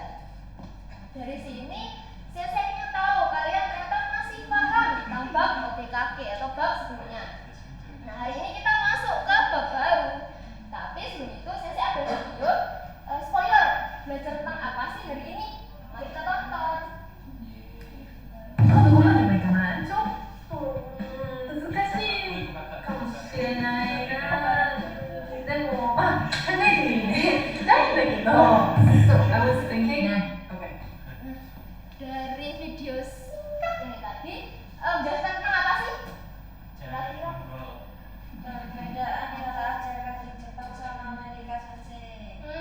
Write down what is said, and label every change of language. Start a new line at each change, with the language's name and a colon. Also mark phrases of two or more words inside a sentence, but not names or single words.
Indonesian: Dari sini saya ingin tahu kalian ternyata masih paham tentang bab OTKK atau bab sebelumnya. Nah, hari ini kita masuk ke bab baru. Tapi sebelum itu saya ada video spoiler belajar tentang apa sih hari ini. Mari kita tonton.
Japanese: ここまでもいかないちょっと難しいかもしれないなでもまあ考えてみるね聞きたいんだけど
English: So I was thinking Okay
Indonesian: Dari video singkat ini tadi jelaskan tentang apa sih? Perbedaan antara masyarakat di Jepang sama Amerika Sensei.